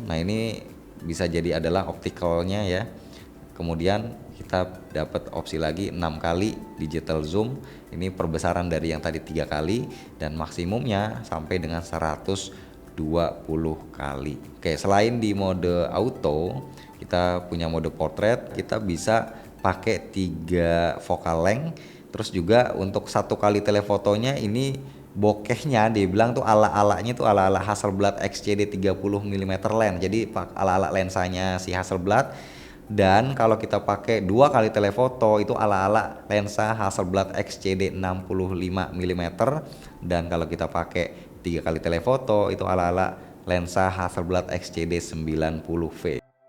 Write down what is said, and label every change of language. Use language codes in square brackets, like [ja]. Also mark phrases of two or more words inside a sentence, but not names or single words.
[id] Nah, ini bisa jadi adalah opticalnya ya. Kemudian kita dapat opsi lagi 6 kali [en] digital zoom, [id] ini perbesaran dari yang tadi 3 kali, dan maksimumnya sampai dengan 120 kali. Oke, selain di mode auto, kita punya mode portrait, kita bisa pakai 3 [en] focal length. [id] Terus juga untuk 1 kali telefotonya ini bokehnya dibilang tuh ala-alanya tuh ala-ala Hasselblad XCD 30 mm lens. Jadi ala-ala lensanya si Hasselblad. Dan kalau kita pakai 2 kali telefoto itu ala-ala lensa Hasselblad XCD 65 mm. Dan kalau kita pakai 3 kali telefoto itu ala-ala lensa Hasselblad XCD 90V.